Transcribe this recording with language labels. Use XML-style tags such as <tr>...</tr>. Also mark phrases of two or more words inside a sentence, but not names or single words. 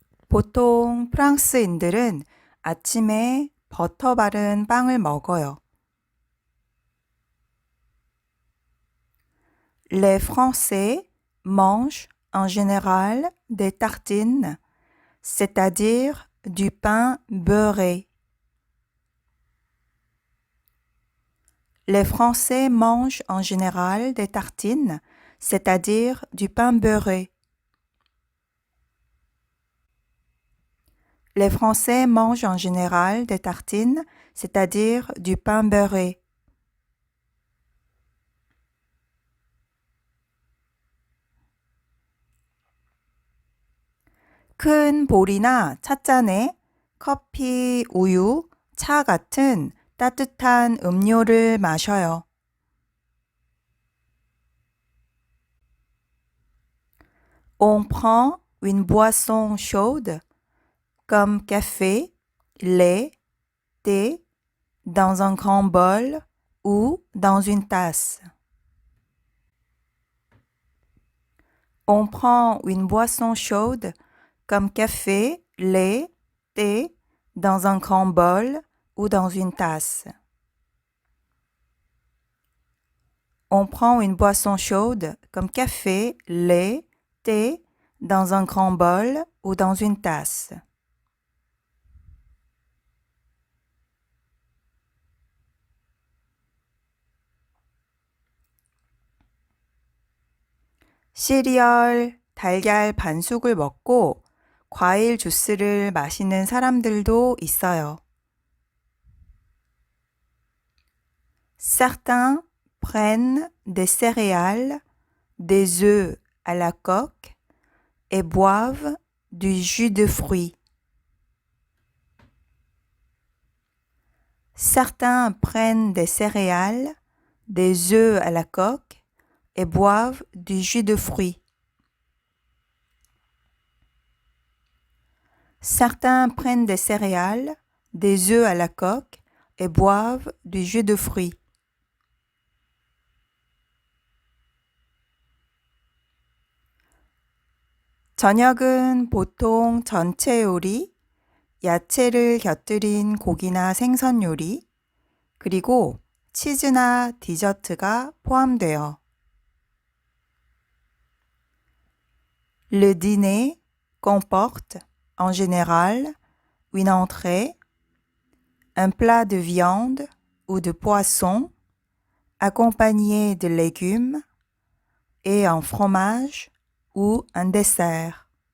<ko>보통 프랑스인들은 아침에 버터 바른 빵을 먹어요.</ko> <fr>Les Français mangent en général des tartines, c'est-à-dire du pain beurré. Les Français mangent en général des tartines, c'est-à-dire du pain beurré. Les Français mangent en général des tartines, c'est-à-dire du pain beurré.</fr> <ko>큰 볼이나 찻잔에 커피, 우유, 차 같은 따뜻한 음료를 마셔요.</ko> <fr>On prend une boisson chaude comme café, lait, thé dans un grand bol ou dans une tasse. On prend une boisson chaude comme café, lait, thé dans un grand bol ou dans une tasse. On prend une boisson chaude comme café, lait, thé dans un grand bol ou dans une tasse.</fr> <ko>시리얼, 달걀 반숙을 먹고 과일 주스를 마시는 사람들도 있어요.</ko> <fr>Certains prennent des céréales, des œufs à la coque et boivent du jus de fruits. Certains prennent des céréales, des œufs à la coque et boivent du jus de fruits. Certains prennent des céréales, des œufs à la coque et boivent du jus de fruits.</fr> <ko>저녁은 보통 전체 요리, 야채를 곁들인 고기나 생선 요리, 그리고 치즈나 디저트가 포함돼요.</ko> <fr>Le dîner comporte en général une entrée, un plat de viande ou de poisson accompagné de légumes et un fromage ou un dessert.</fr>